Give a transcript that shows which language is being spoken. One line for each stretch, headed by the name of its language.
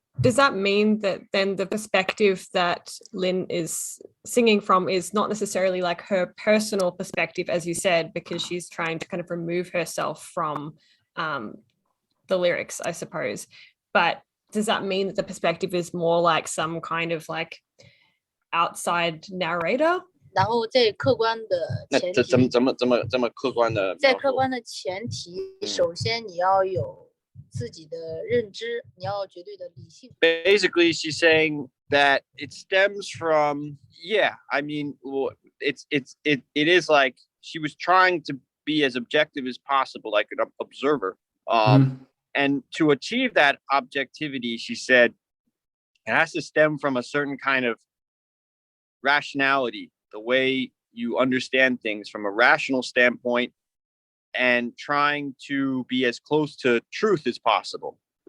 English: Does that mean that then the perspective that Lynn is singing from is not necessarily like her personal perspective, as you said, because she's trying to kind of remove herself from the lyrics, I suppose, but does that mean that the perspective is more like some kind of like outside narrator?
Chinese: 然后在客观的前提，怎么客观的？在客观的前提，首先你要有自己的认知，你要绝对的理性。
English: Basically, she's saying that it stems from, I mean, it is like she was trying to be as objective as possible, like an observer. And to achieve that objectivity, she said, it has to stem from a certain kind of rationality, the way you understand things from a rational standpoint, and trying to be as close to truth as possible.